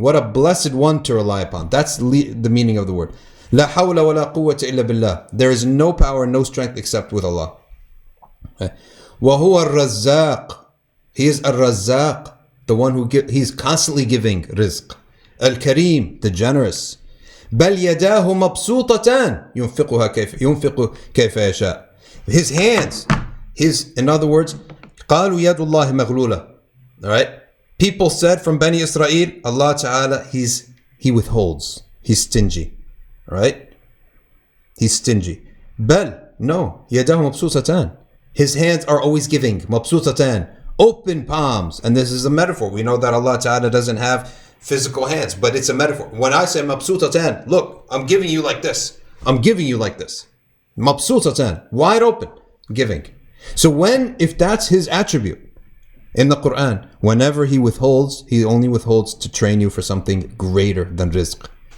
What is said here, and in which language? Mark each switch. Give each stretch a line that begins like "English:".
English: What a blessed one to rely upon. That's the meaning of the word.
Arabic: La hawla wa la quwwata illa billah.
English: There is no power, no strength except with Allah. Okay.
Arabic: Wa huwa ar-razzaq.
English: He is ar-razzaq. The one who he's constantly giving rizq. Al-Kareem, the generous.
Arabic: بل يداه مبسوطتان ينفق كيف يشاء.
English: His hands, in other words,
Arabic: قالوا يد الله مغلولة.
English: All right? People said from Bani Israel, Allah Ta'ala, he withholds. He's stingy. All right? He's stingy.
Arabic: بل,
English: no,
Arabic: يداه مبسوطتان.
English: His hands are always giving. مبسوطتان. Open palms. And this is a metaphor. We know that Allah Ta'ala doesn't have physical hands, but it's a metaphor. When I say mabsutatan, look, I'm giving you like this. I'm giving you like this. Mabsutatan, wide open, giving. So if that's His attribute in the Quran, whenever He withholds, He only withholds to train you for something greater than rizq.